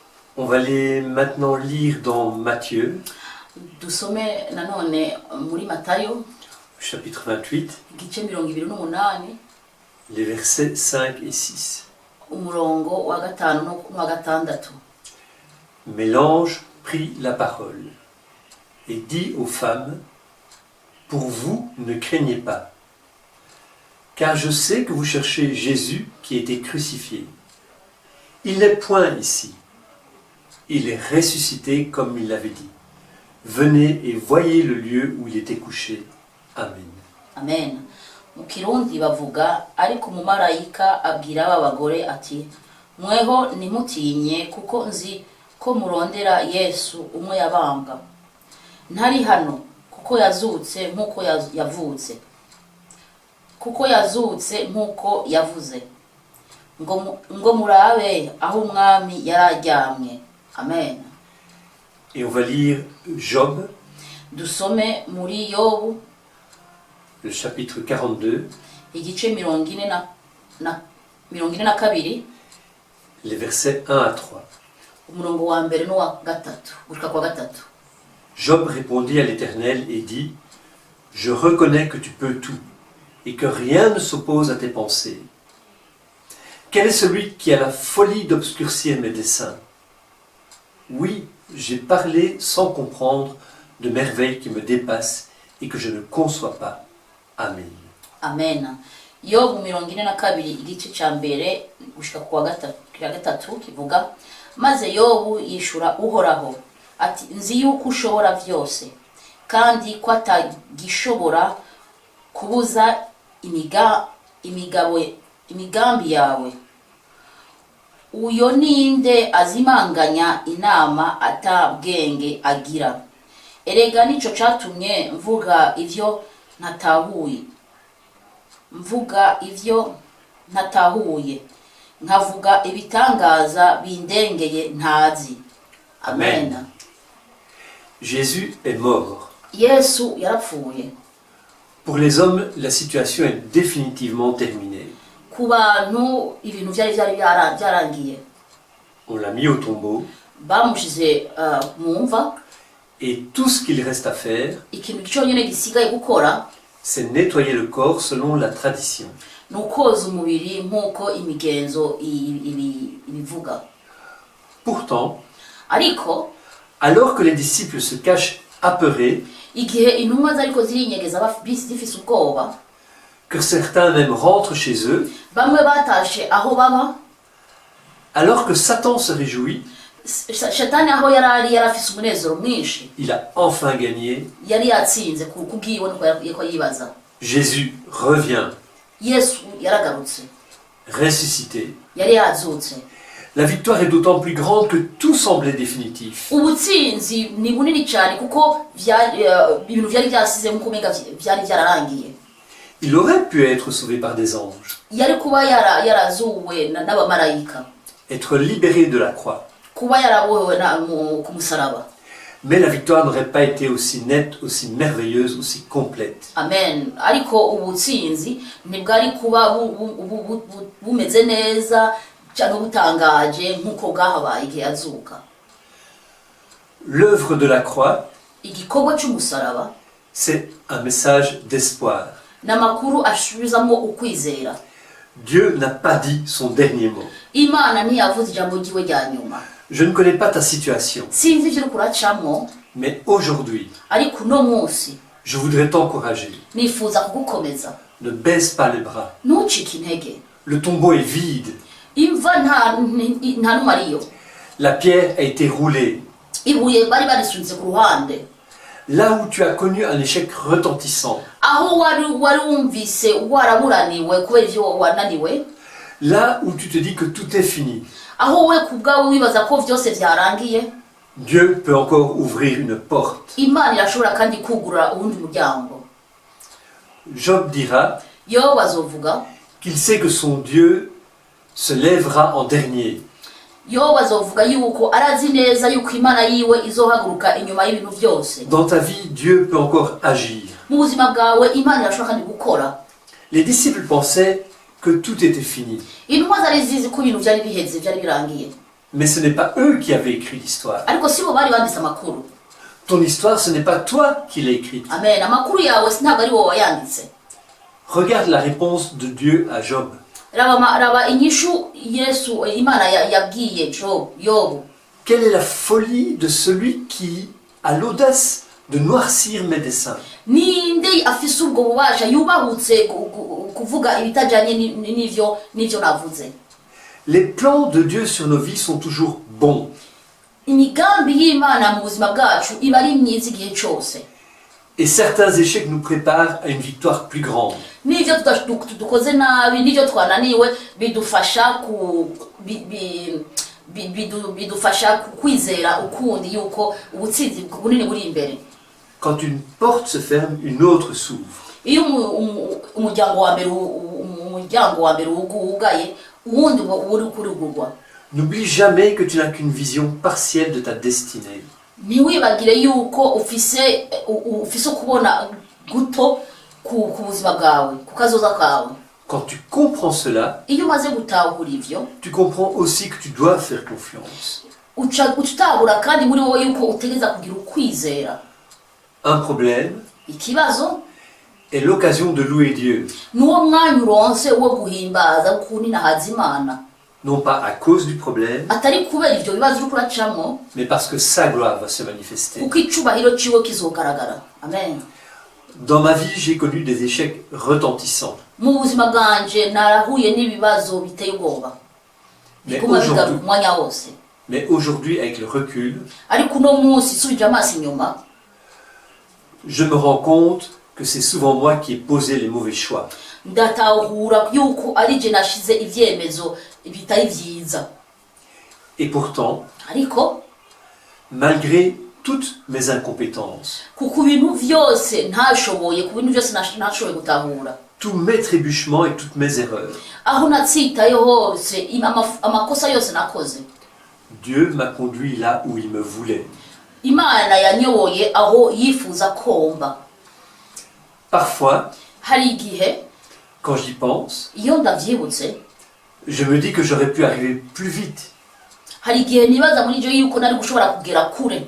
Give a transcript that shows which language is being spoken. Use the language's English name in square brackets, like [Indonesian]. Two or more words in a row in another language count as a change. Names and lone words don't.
[French] On va aller maintenant lire dans Matthieu, [Rundi] dusome nanone muri Matayo [French] chapitre 28, [Rundi] igice 28 [French] les versets 5 et 6. [Rundi] umurongo wa 5 no wa 6. [French] Mais l'ange prit la parole et dit aux femmes, « Pour vous, ne craignez pas, car je sais que vous cherchez Jésus qui a été crucifié. Il n'est point ici. Il est ressuscité comme il l'avait dit. Venez et voyez le lieu où il était couché. Amen. » Amen. [Rundi] Mu Kirundi bavuga ariko umumarayika abwira abagore ati mweho ntimutinye kuko nzi ko murondera Yesu umwe yabambwa. Ntari hano kuko yazutse nkuko yavutse. Kuko yazutse nkuko yavuze. Ngo murabe aho umwami yararyamye. Amen. [French] Et on va lire Job, [Rundi] Dusome muri Yobu [French] le chapitre 42, [Rundi] igice 42 [French] les versets 1 à 3. [Rundi] umurongo wa 1 no wa 3 gushika kwa 3. [French] Job répondit à l'Éternel et dit, « Je reconnais que tu peux tout et que rien ne s'oppose à tes pensées. Quel est celui qui a la folie d'obscurcir mes desseins? Oui, j'ai parlé sans comprendre de merveilles qui me dépassent et que je ne conçois pas. Amen. » Amen. [Rundi] Yobu 42 igice ca mbere gushika kwa 3 kivuga maze Yobu yishura uhoraho ati nzi yuko ushobora vyose kandi ko atagishobora kubuza imigambi yawe. Uyo ninde azimanganya inama atabwenge agira? Erega nico catumye mvuga ivyo ntatahuye nkavuga ibitangaza bindengeye ntazi. Amen. [French] Jésus est mort. [Rundi] Yesu yarapfuye. [French] Pour les hommes, la situation est définitivement terminée. [Rundi] Ku bantu ibintu byari byarangiye. [French] On l'a mis au tombeau. [Rundi] Bamushize mu mva. [French] Et tout ce qu'il reste à faire, [Rundi] ikintu cyonyine gisigaye gukora, [French] c'est nettoyer le corps selon la tradition. [Rundi] Nukoza umubiri nkuko imigenzo ibivuga. [French] Pourtant, [Rundi] ariko [French] alors que les disciples se cachent apeurés, [Rundi] igihe intumwa zariko zirinyegeza zifise ubwoba, [French] que certains même rentrent chez eux, [Rundi] bamwe batashe aho baba, [French] alors que Satan se réjouit, [Rundi] Shetani aho yarafise umunezero mwinshi, [French] il a enfin gagné. [Rundi] Yari yatsinze kubwiwe nuko yibaza. [French] Jésus revient. [Rundi] Yesu yaragarutse. [French] Ressuscité. [Rundi] Yari yazutse. [French] La victoire est d'autant plus grande que tout semblait définitif. [Rundi] Ubutsinzi ni bunini cyane kuko ibintu byari byasize mu kumega byari byararangiye. [French] Il aurait pu être sauvé par des anges. [Rundi] Yari kuba yarazuwe n'abamarayika. [French] Être libéré de la croix. [Rundi] Kuba yarabohewe ku musaraba. [French] Mais la victoire n'aurait pas été aussi nette, aussi merveilleuse, aussi complète. Amen. [Rundi] Ariko ubutsinzi ntibwari kuba bumeze neza cyangwa butangaje nkuko bwahabaye igihe azuka. [French] L'œuvre de la croix, [Rundi] igikorwa cy'umusaraba, [French] c'est un message d'espoir. [Rundi] N'amakuru ashubizamo ukwizera. [French] Dieu n'a pas dit son dernier mot. [Rundi] Imana ntiyavuze ijambo ryiwe rya nyuma. [French] Je ne connais pas ta situation. [Rundi] Sinzi ivyo kuracamo. [French] Mais aujourd'hui, [Rundi] ariko no munsi, [French] je voudrais t'encourager. [Rundi] Nifuza kugukomeza. [French] Ne baisse pas les bras. [Rundi] Ntucike intege. [French] Le tombeau est vide. [Rundi] Imva nta numariyo. [French] La pierre a été roulée. [Rundi] Ibuye bari barisunze ku ruhande. [French] Là où tu as connu un échec retentissant. [Rundi] Aho wari umvise waraburaniwe kubera ivyo wananiwe. [French] Là où tu te dis que tout est fini. [Rundi] Aho we kubwawe wibaza ko vyose vyarangiye. [French] Dieu peut encore ouvrir une porte. [Rundi] Imana irashobora kandi kugurura uwundi muryango. [French] Job dira [Rundi] Yobu azovuga [French] qu'il sait que son Dieu se lèvera en dernier. [Rundi] Yobu azovuga yuko arazi neza yuko Imana yiwe izohaguruka inyuma y'ibintu vyose. [French] Dans ta vie, Dieu peut encore agir. [Rundi] Mu buzima bwawe Imana irashobora kandi gukora. [French] Les disciples pensaient que tout était fini. [Rundi] Intumwa zari zizi ko ibintu byari biheze byari birangiye. [French] Mais ce n'est pas eux qui avaient écrit l'histoire. [Rundi] ariko si bo bari banditse amakuru. [French] Ton histoire, ce n'est pas toi qui l'as écrite. Amen. [Rundi] Amakuru yawe ntabwo ari wowe wayanditse. [French] Regarde la réponse de Dieu à Job. [Rundi] Raba inyishu Yesu Imana yabwiye Yobu. [French] Quelle est la folie de celui qui a l'audace de noircir mes dessins? [Rundi] Ninde afise ubwo bubasha yubahutse kuvuga ibitajanye n'ivyo navuze. [French] Les plans de Dieu sur nos vies sont toujours bons. [Rundi] Imigambi y'Imana mu buzima bwacu iba ari myiza igihe cyose. [French] Et certains échecs nous préparent à une victoire plus grande. [Rundi] N'ivyo dukoze nabi n'ivyo twananiwe bidufasha bidufasha kwizera ukundi yuko ubutsinzi bunini buri imbere. [French] Quand une porte se ferme, une autre s'ouvre. [Rundi] Iyo umuryango wa mbere wugaye uwundi uri kurugurwa. [French] N'oublie jamais que tu n'as qu'une vision partielle de ta destinée. [Rundi] Ntiwibagire yuko ufise kubona guto ku buzima bwawe ku kazoza kawe. [French] Quand tu comprends cela, [Rundi] Iyo umaze gutahura ivyo, [French] tu comprends aussi que tu dois faire confiance. [Rundi] utahura kandi muri wowe yuko utegeza kugira ukwizera. [French] Un problème [Rundi] Ikibazo [French] est l'occasion de louer Dieu. [Rundi] nuwo mwanya uronse wo guhimbaza kunina hazimana. [French] Non pas à cause du problème, [Rundi] Atari kubera ivyo bibazo uri kuracamwo, [French] mais parce que sa gloire va se manifester. [Rundi] kuko icubahiro ciwe kizogaragara. Amen. [French] Dans ma vie, j'ai connu des échecs retentissants. [Rundi] Mu buzima bwanje narahuye n'ibibazo biteye ubwoba. Biguma bigaruka umwanya wose. [French] Mais aujourd'hui, avec le recul, [Rundi] Ariko uno munsi subije amaso inyuma, [French] je me rends compte que c'est souvent moi qui ai posé les mauvais choix. [Rundi] ndatahura yuko ari je nashize ivyemezo bitari vyiza. [French] Et pourtant, [Rundi] Ariko [French] malgré toutes mes incompétences, [Rundi] kuko ibintu vyose ntashoboye, ku bintu vyose ntashoboye gutahura, [French] tous mes trébuchements et toutes mes erreurs, [Rundi] aho natsitaye hose amakosa yose nakoze, [French] Dieu m'a conduit là où il me voulait. [Rundi] Imana yanyoboye aho yifuza komba. [French] Parfois, [Rundi] Hari igihe [French] quand j'y pense, [Rundi] iyo ndavyibutse, [French] je me dis que j'aurais pu arriver plus vite. [Rundi] hari igihe nibaza muri je yuko nari gushobora kugera kure.